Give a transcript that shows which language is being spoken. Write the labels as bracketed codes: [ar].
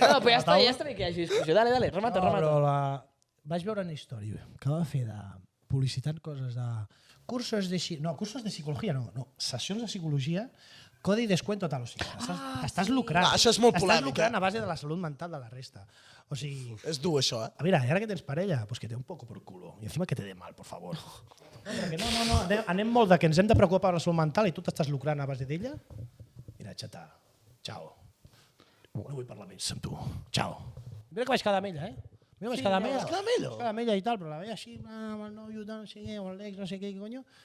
[ca] No, però ja està bé que hi hagi discussió. [es] Dale, remata. [ca] Vaig veure una història que va fer de publicitant coses de cursos de psicologia, no, sessions de psicologia, codi i descuento tal, o sigui, t'estàs lucrant. Això és molt T'estàs polèmic, lucrant a base de la salut mental de la resta. O sigui, És dur, això, eh? [es] a mira, y ahora que [ca] tens parella, [es] pues que te dé un poco por culo. Y encima que te dé mal, por favor. [ca] No, anem molt de que ens hem de preocupar per la salut mental i tu t'estàs lucrant a base d'ella. Mira, xata, ciao. No vull parlar més amb tu. Ciao. Mira que vaig quedar amb ella, Mira, vaig quedar amb ella. vas quedar amb ella? Vaig quedar amb ella i tal, però la veia així, amb el nòvio, tal, no sé què, amb l'ex, no sé què, coño.